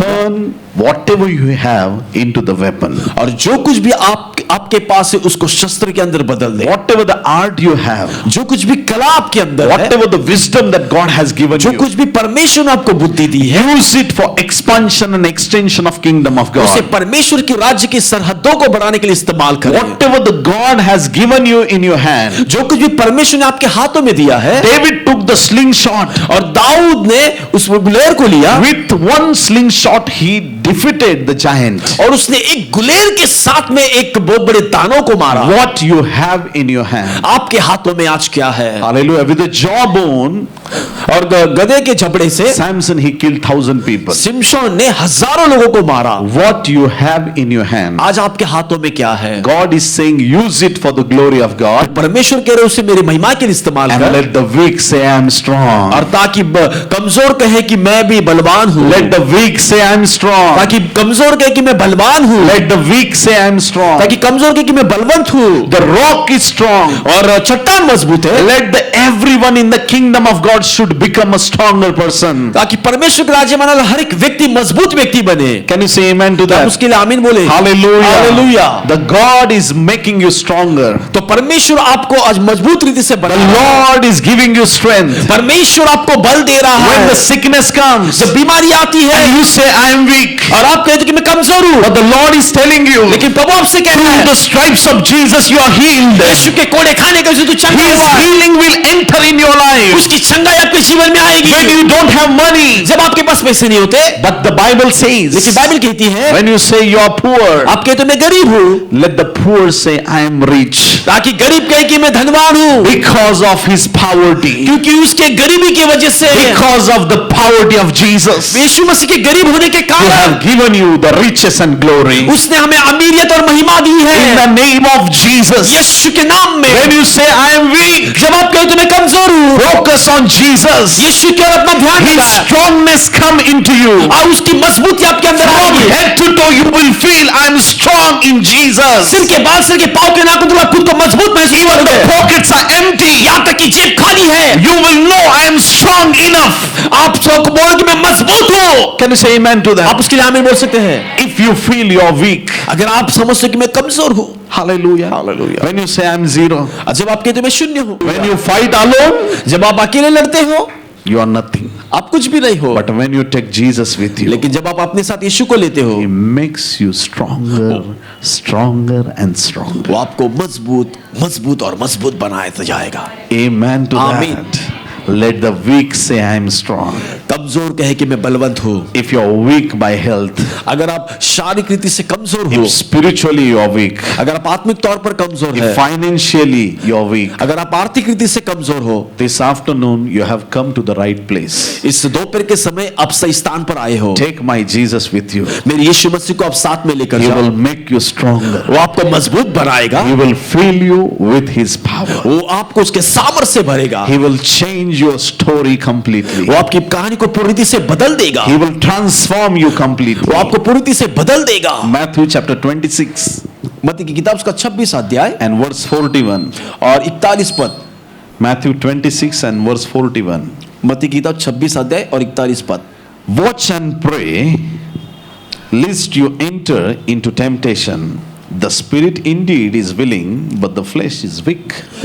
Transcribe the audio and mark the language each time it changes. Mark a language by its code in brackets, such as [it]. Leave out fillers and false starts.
[en] Turn whatever you have into the weapon. [hi] और जो कुछ भी आपके पास है उसको शस्त्र के अंदर बदल दे। [en] Whatever the art you have, [hi] जो कुछ भी कला आपके अंदर है, [en] whatever the wisdom that God has given [hi] जो [en] you, [hi] कुछ भी परमेश्वर ने आपको बुद्धि दी है, [en] use it for expansion and extension of kingdom of [hi] उसे [en] God. [hi] परमेश्वर के राज्य की सरहदों को बढ़ाने के लिए इस्तेमाल करें। [en] Whatever the God has given you in your hand. [hi] जो कुछ भी परमेश्वर ने आपके हाथों में दिया है, [en] David took the slingshot. [hi] और दाऊद ने उस गुलेर को लिया, [en] With one slingshot he defeated the giant. [hi] और उसने एक गुलेर के साथ में एक बहुत बड़े दानों को मारा। [en] What you have in your hand. [hi] आपके हाथों में आज क्या है? [en] Hallelujah. With the jawbone, [hi] और गधे के जबड़े से [en] Samson he killed 1,000 people. [hi] सिमशोन ने हजारों लोगों को मारा। [en] What you have in your hand. [hi] आज आपके हाथों में क्या है? [en] God is saying use it for the glory of God. [hi] परमेश्वर कह रहे उसे मेरी महिमा के लिए इस्तेमाल [en] And [hi] कर, [en] let the weak say I am strong. [hi] और ताकि कमजोर कहे कि मैं भी बलवान हूँ। [en] Let the weak say I am strong. [hi] ताकि कमजोर कहे कि मैं बलवान हूँ। [en] Let the weak say I am strong. [hi] ताकि कमजोर कहे कि मैं बलवंत हूँ। [en] The rock is strong. [hi] और चट्टान मजबूत है। [en] Let everyone in the kingdom of God should become a stronger person. [hi] ताकि परमेश्वर के राज्य में आने वाला हर एक व्यक्ति मजबूत व्यक्ति बने। [en] Can you say amen to [hi] आप [en] that? [hi] उसके लिए आमीन बोले। [en] Hallelujah. Hallelujah. The God is making you stronger. [hi] तो परमेश्वर आपको आज मजबूत रीति से [en] The [hi] बना रहा है। [en] Lord is giving you strength. [hi] परमेश्वर आपको बल दे रहा [en] When [hi] है। [en] the sickness comes [hi] जब बीमारी आती है [en] and you say I am weak, [hi] और आप कहते हो कि मैं कमजोर हूँ, [en] but the Lord is telling you [hi] लेकिन प्रभु आपसे कहता [en] through [hi] है [en] the stripes of Jesus you are healed. [hi] यीशु के कोड़े खाने के तू चंगा [en] His [hi] हुआ है। [en] healing will enter in your life. [hi] उसकी चंगाई आपके जीवन में आएगी। [en] When you don't have money, [hi] जब आपके पास पैसे नहीं होते, [en] but the Bible says [hi] लेकिन बाइबल कहती है [en] when you say you are poor, [hi] आप कहते हो मैं गरीब हूँ, [en] let the poor say I am rich [hi] ताकि गरीब कहे कि मैं धनवान हूँ, [en] because of his poverty, [hi] क्योंकि उसके गरीबी की वजह से, [en] because of the poverty of Jesus. [hi] यीशु मसीह के गरीब होने के [en] Who [hi] कारण [en] have given you the riches and glory. [hi] उसने हमें अमीरियत और महिमा दी [en] In [hi] है। [en] the name of Jesus. [hi] यीशु के नाम में [en] When you say I am weak, [hi] जब आप कहते हो मैं कमजोर हूँ, [en] focus on Jesus. [hi] यीशु की ओर अपना ध्यान [en] His [hi] लगाए [en] strongness come into you. [hi] और उसकी मजबूती आपके अंदर [en] From [hi] आएगी। [en] head to toe you will feel I am strong in Jesus. [hi] सिर के बाल, सिर के पाँव के नाखून, तुम खुद को मजबूत महसूस [en] Even the [hi] करोगे। [en] pockets are empty. [hi] यहाँ तक कि जेब खाली है, [en] You will know I am strong enough. [hi] आप सबको बोलो कि मैं मजबूत हूँ। [en] Can you say amen to [hi] आप [en] that? [hi] उसके लिए आमीन बोल सकते हैं। [en] If you feel you are weak, [hi] अगर आप समझते हो कि मैं कमजोर हूँ, [en] hallelujah. Hallelujah. When you say I am zero, [hi] जब आप कहते हो मैं शून्य हूँ, [en] when you fight alone, [hi] जब आप अकेले लड़ते हो [en] you are nothing. [hi] आप कुछ भी नहीं हो, [en] But when you take Jesus with you, [hi] लेकिन जब आप अपने साथ यीशु को लेते हो, [en] He makes you stronger, stronger and stronger. [hi] वो आपको मजबूत मजबूत और मजबूत बनाया जाएगा। [en] Amen to Amen. that. Let the weak say I am strong. [hi] कमजोर कहे कि मैं बलवंत हूँ। [en] If you are weak by health, [hi] अगर आप शारीरिक रीति से कमजोर हो, [en] if spiritually you are weak, [hi] अगर आप आत्मिक तौर पर कमजोर [en] if [hi] है, [en] financially you are weak, [hi] अगर आप आर्थिक रीति से कमजोर हो, [en] this afternoon you have come to the right place. [hi] इस दोपहर के समय आप सही स्थान पर आए हो। [en] Take my Jesus with you. [hi] मेरे यीशु मसीह को आप साथ में लेकर [en] He [hi] जाओ, [en] will make you stronger. [hi] वो आपको मजबूत बनाएगा, [en] He will fill you with His power. [hi] वो आपको उसके सामर्थ्य से भरेगा, [en] He will change your story completely. [hi] वो आपकी कहानी को पूरी रीति से बदल देगा, [en] He will transform you completely. [hi] वो आपको पूरी रीति से बदल देगा। [en] Matthew chapter 26 [hi] मत्ती की किताब उसका 26 अध्याय [en] and verse 41. [hi] और 41 पद। [en] Matthew 26 and verse 41. [hi] मत्ती की किताब 26 अध्याय और 41 पद। [en] Watch and pray, lest you enter into temptation. The spirit indeed is willing, but the flesh is weak.